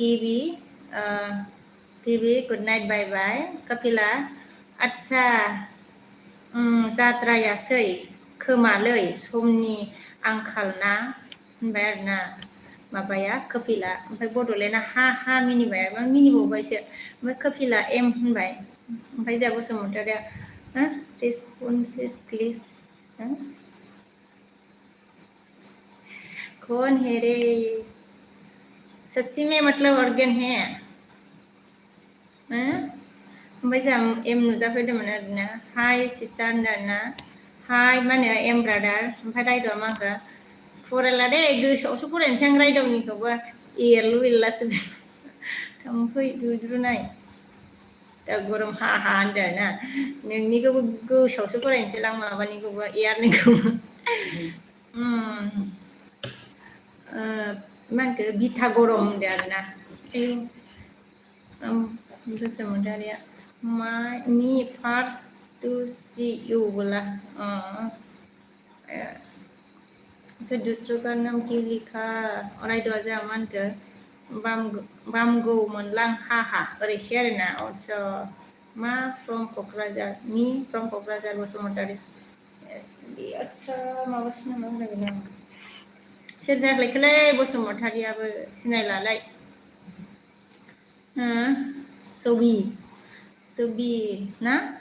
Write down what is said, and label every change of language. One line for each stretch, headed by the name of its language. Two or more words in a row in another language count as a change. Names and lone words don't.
Bodo: टिभि
English: good night bye bye
Bodo: कपिला आदसा जाद्रायासै खोमालै समनि आंखाल ना होनबाय आरोना माबाया कपिला ओमफ्राय बड'लेण्डआ हा मिनिबाय मा मिनिबावबायसो ओमफ्राय कपिला एम होनबाय ओमफ्राय जोंहा बसुमतारिया
English: responsive please
Hindi: कौन है रे सच्ची में मतलब ऑर्गेन है
Bodo: ओमफ्राय जोंहा एम नुजाफैदोंमोन आरोना
Hindi: हाय सिस्टार होनदों आरोना हाय मा होनो एम ब्रादार ओमफ्राय रायद'आ मा होनखो फरायला दे गोसोआवसो फरायनोसै आं रायदावनिखौबो एरलु एरलासो थाम्फै दुद्रुनाय दा गरम हा होनदों आरोना नोंनिखौबो गोसोआवसो फरायनोसै आं माबानिखौबो एयारनिखौबो मा होनखो बिथा गरम होनदों आरोना
English: बसुमतारिया me first to see you
Hindi: बोला तो दूसरों का नाम क्यों लिखा
Bodo: रायद'आ जोंहा मा होनखो बामगौ मोनलां हा ओरैसो आरोना आदसा मा
English: from Kokrajhar me from Kokrajhar
Bodo: बसुमतारी आदसा माबासो नामा होनदों आं सोर जाख्लायखोलै बसुमतारियाबो सिनायलालाय सबि ना